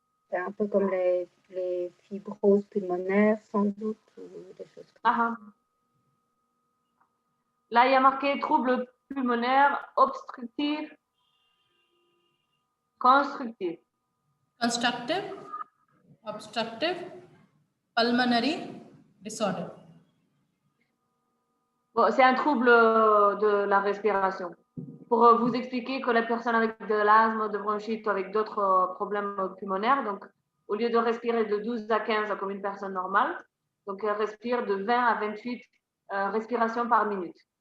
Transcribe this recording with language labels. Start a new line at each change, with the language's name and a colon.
French: C'est un peu comme les fibroses pulmonaires, sans doute, ou des choses comme ça. Là, il y a marqué troubles pulmonaires obstructifs, constructifs.
English: Constructive, obstructive, pulmonary disorder.
French: Bon, c'est un trouble de la respiration. Pour vous expliquer que la personne avec de l'asthme, de bronchite ou avec d'autres problèmes pulmonaires, donc au lieu de respirer de 12 à 15 comme une personne normale, donc elle respire de 20 à 28 respirations par minute.